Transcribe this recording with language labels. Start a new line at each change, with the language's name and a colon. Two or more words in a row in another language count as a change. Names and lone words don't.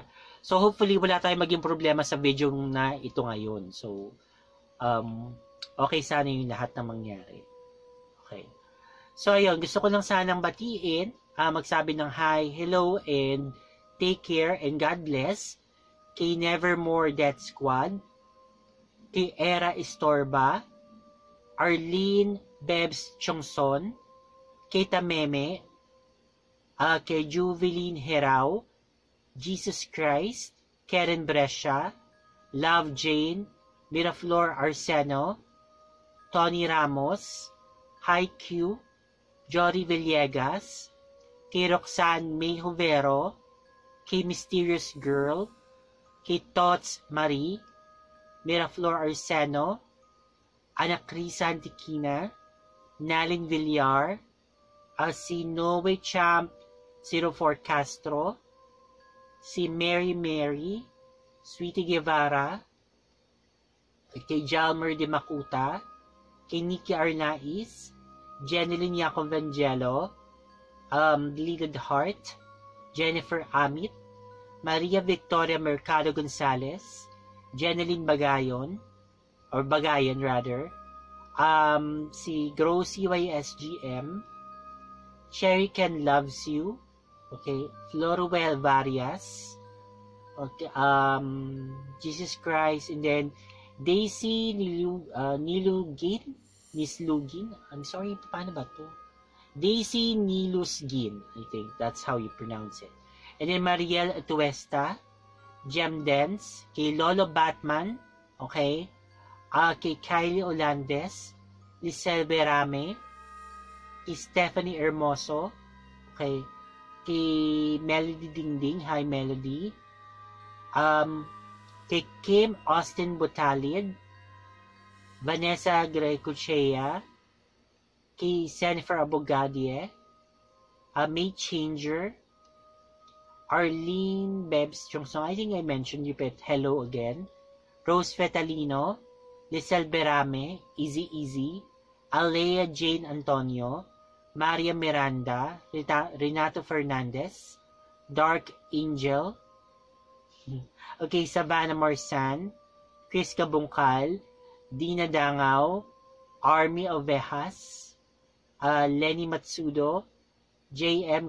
Filipino: So, hopefully, wala tayong maging problema sa video na ito ngayon. So, okay sana yung lahat na mangyari. Okay. So, ayun, gusto ko lang sanang batiin, magsabi ng
English: hi, hello, and take care, and God bless,
Filipino: kay Nevermore Death Squad, kay Era Istorba, Arlene Bebs Chongson, kay Tameme, kay Juveline Herao, Jesus Christ, Karen Brescia, Love Jane, Miraflor Arseno, Tony Ramos, Hi Q, Jory Villegas, kay Roxanne May Jovero, kay Mysterious Girl, kay Tots Marie, Miraflor Arseno, Ana Crisa Antiquina, Nalin Villar, si Noe Champ 04 Castro, si Mary Mary, Sweetie Guevara, kay Jalmer de Macuta, kay Nikki Arnaiz, Jeneline Yaconvangelo, Deleted Heart, Jennifer Amit, Maria Victoria
English: Mercado Gonzalez, Jeneline Bagayon, or Bagayan rather, si Grow CYSGM, Cherry Ken Loves You, okay, Floruel Varias, okay, Jesus Christ, and then Daisy Nilugin, I'm sorry,
Filipino: paano ba to?
English: Daisy Nilusgin, I think that's how you pronounce it.
Filipino: And then Mariel Atuesta, Gem Dance, kay Lolo Batman, okay, kay Kylie Olandes, Lisel Berame, kay Stephanie Hermoso, okay, kay Melody Dingding, hi Melody, kay Kim Austin Butalid, Vanessa Grecochea, kay Jennifer Abogadie, May Changer, Arlene Bebs Chongson,
English: I think I mentioned you, but hello again, Rose Fetalino, Lisel Berame,
Filipino: Easy Easy, Alea Jane Antonio, Maria Miranda, Renato Fernandez, Dark Angel, okay, Savannah Marsan, Chris Kabungkal, Dina Dangaw, Army Ovejas, Lenny Matsudo, J.M.